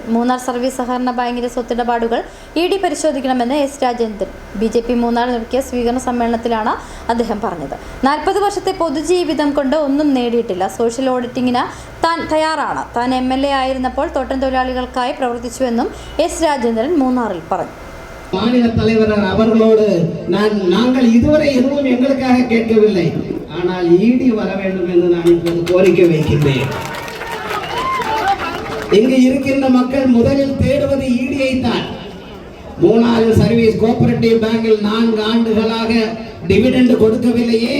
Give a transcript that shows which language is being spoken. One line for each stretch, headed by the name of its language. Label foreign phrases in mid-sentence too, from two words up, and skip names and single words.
Malayalam: മൂന്നാർ സർവീസ് സഹകരണ ബാങ്കിന്റെ സ്വത്തിടപാടുകൾ ED പരിശോധിക്കണമെന്ന് S. രാജേന്ദ്രൻ BJP മൂന്നാർ നടത്തിയ സ്വീകരണ സമ്മേളനത്തിലാണ് അദ്ദേഹം പറഞ്ഞത്. 40 വർഷത്തെ പൊതുജീവിതം കൊണ്ട് ഒന്നും നേടിയിട്ടില്ല.
English: social auditing
Malayalam: താൻ തയ്യാറാണ്. താൻ MLA ആയിരുന്നപ്പോൾ തോട്ടം തൊഴിലാളികൾക്കായി പ്രവർത്തിച്ചുവെന്നും S. രാജേന്ദ്രൻ മൂന്നാറിൽ പറഞ്ഞു.
Tamil: மாநில தலைவர் அவர்களோடு நாங்கள் இதுவரை எதுவும் எங்களுக்காக கேட்கவில்லை. ஆனால் ED வர வேண்டும் என்று நான் இப்போது கோரிக்கை வைக்கின்றேன். இங்கு இருக்கின்ற மக்கள் முதலில் தேடுவது ED-யை தான். மூணாறு சர்வீஸ் கோஆபரேட்டிவ் பேங்கில் 4 ஆண்டுகளாக டிவிடெண்ட் கொடுக்கவில்லையே.